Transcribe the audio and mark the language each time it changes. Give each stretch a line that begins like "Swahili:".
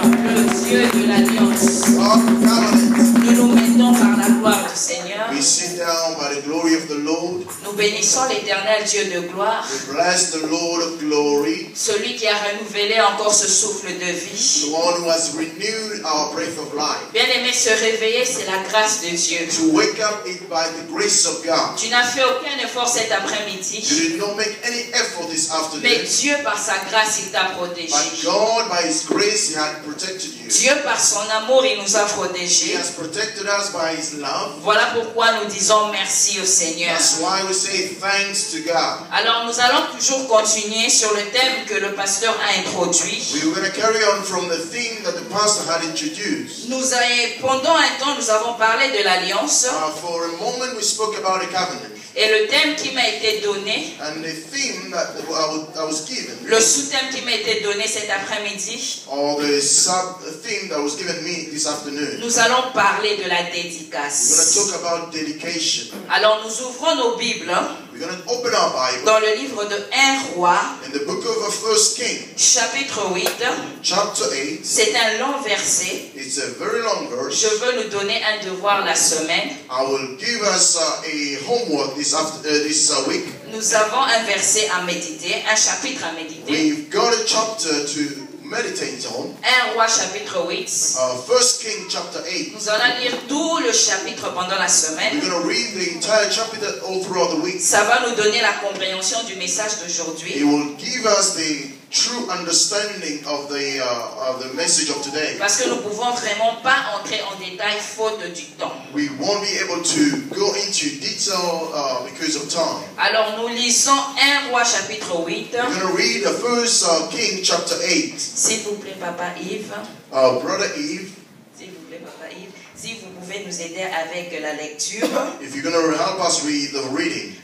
French: Le Dieu de l'alliance. Nous nous mettons par la gloire du Seigneur.
English: We sit down by the glory of the Lord.
French: Nous bénissons l'Éternel Dieu de gloire,
English: We bless the Lord of glory,
French: celui qui a renouvelé encore ce souffle de vie.
English: the one who has renewed our breath of life.
French: Bien-aimé, se réveiller, c'est la grâce de Dieu.
English: To wake up is by the grace of God.
French: Tu n'as fait aucun effort cet
English: You
French: après-midi,
English: did not make any effort this
French: mais
English: afternoon,
French: Dieu, par sa grâce, il t'a protégé.
English: but God, by His grace, He had protected you.
French: Dieu, par son amour, il nous a
English: He
French: protégés.
English: has protected us by His love.
French: Voilà pourquoi nous disons merci au Seigneur.
English: That's why we say thanks to God.
French: Alors, nous allons toujours continuer sur le thème que le pasteur a introduit.
English: We're going to carry on from the theme that the pastor had introduced.
French: Pendant un temps, nous avons parlé de l'alliance.
English: For a moment, we spoke about a covenant.
French: Et le thème qui m'a été donné,
English: And the theme that I was given,
French: le sous-thème qui m'a été donné cet après-midi,
English: or the sub-theme that was given me this afternoon,
French: nous allons parler de la
English: we're going to
French: dédicace.
English: talk about dedication.
French: Alors nous ouvrons nos Bibles
English: We're going to open our Bible
French: dans le livre de 1 Roi,
English: in the book of 1 King,
French: chapitre 8.
English: chapter 8.
French: C'est un long verset.
English: It's a very long verse.
French: Je veux nous donner un devoir la semaine.
English: I will give us a homework this week.
French: Nous avons un verset à méditer, un chapitre à méditer.
English: We've got a chapter to meditate on.
French: 1 Roi, chapitre 8.
English: 1 King, chapter 8.
French: Nous allons lire tout le chapitre pendant la
English: We're
French: semaine.
English: going to read the entire chapter all throughout the week.
French: Ça va nous donner la compréhension du message
English: It
French: d'aujourd'hui.
English: will give us the true understanding of the message of today.
French: Parce que nous ne pouvons vraiment pas entrer en détail faute du temps.
English: We won't be able to go into detail because of time.
French: Alors nous lisons 1 Roi chapitre 8.
English: We're going to read the 1 King chapter 8.
French: S'il vous plaît, Papa Yves.
English: Brother Eve,
French: S'il vous plaît, Papa Yves. Si vous pouvez nous aider avec la lecture.
English: if you're going to help us read the reading.